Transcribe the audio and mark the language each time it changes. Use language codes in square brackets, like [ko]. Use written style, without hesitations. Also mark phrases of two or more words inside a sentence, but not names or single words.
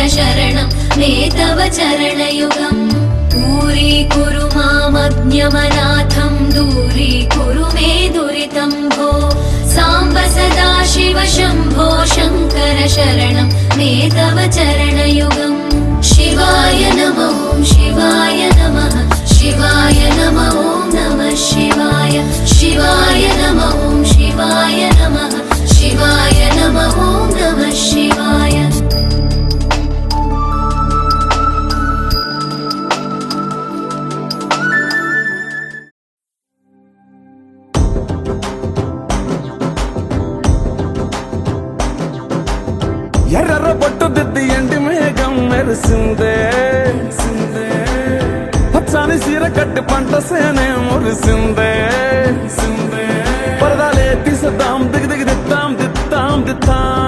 [sa] शरणं मे तव चरणयुगम् दूरीकुरु मामज्ञमनाथं दूरीकुरु मे दुरितं भो साम्ब सदाशिव शम्भो शङ्कर शरणं मे तव चरणयुगम् शिवाय नमः शिवाय नमः शिवाय नमः नमः शिवाय शिवाय नमः शिवाय नमः शिवाय नमः नमः शिवाय [te] ఎర్ర బొట్టు దిద్ది ఎండి మేఘం మెరిసిందే పచ్చని సీర కట్టి పంట సేనే మురిసిందే పరదాలే తీసద్దాం దిగి దిగి దిత్తాం దిత్తాం దిత్తా